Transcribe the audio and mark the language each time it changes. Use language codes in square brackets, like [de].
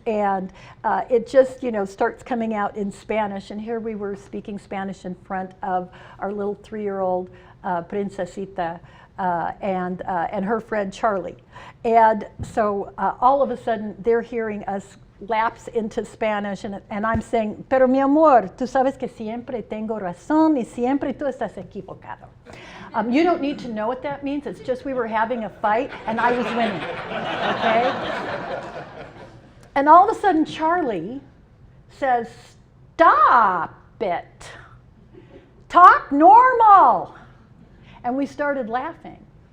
[en] And it just, starts coming out in Spanish. And here we were speaking Spanish in front of our little 3-year-old Princesita and her friend Charlie. And so all of a sudden they're hearing us lapse into Spanish. And I'm saying, [es] pero mi amor, tú sabes que siempre tengo razón y siempre tú estás equivocado. [en] You don't need to know what that means. It's just we were having a fight and I was winning, okay? And all of a sudden Charlie says, stop it. Talk normal. And we started laughing.